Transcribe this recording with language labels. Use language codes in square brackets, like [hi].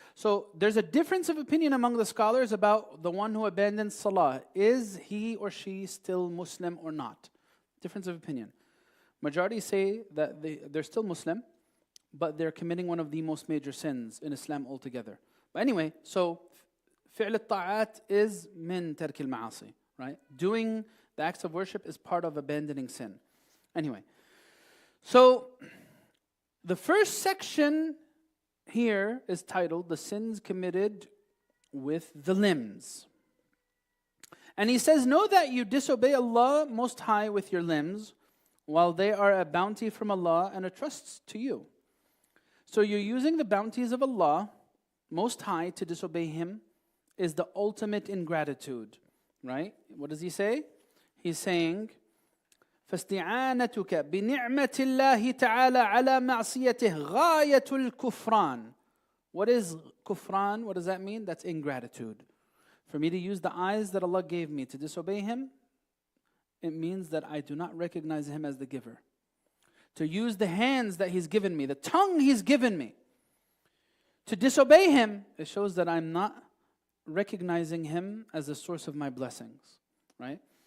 [en] So there's a difference of opinion among the scholars about the one who abandons salah. Is he or she still Muslim or not? Difference of opinion. Majority say that they're still Muslim, but they're committing one of the most major sins in Islam altogether. But anyway, so [ar] فعل الطاعات [en] is [ar] من ترك المعاصي. [en] Right? Doing the acts of worship is part of abandoning sin. Anyway, so the first section here is titled, The Sins Committed with the Limbs. And he says, know that you disobey Allah Most High with your limbs, while they are a bounty from Allah and a trust to you. So you're using the bounties of Allah Most High to disobey Him is the ultimate ingratitude. Right? What does he say? He's saying, [ar] فاستعانتك بنعمة الله تعالى على معصيته غاية الكفران. [en] What is kufran? What does that mean? That's ingratitude. For me to use the eyes that Allah gave me to disobey Him, it means that I do not recognize Him as the giver. To use the hands that He's given me, the tongue He's given me, to disobey Him, it shows that I'm not recognizing Him as the source of my blessings. Right?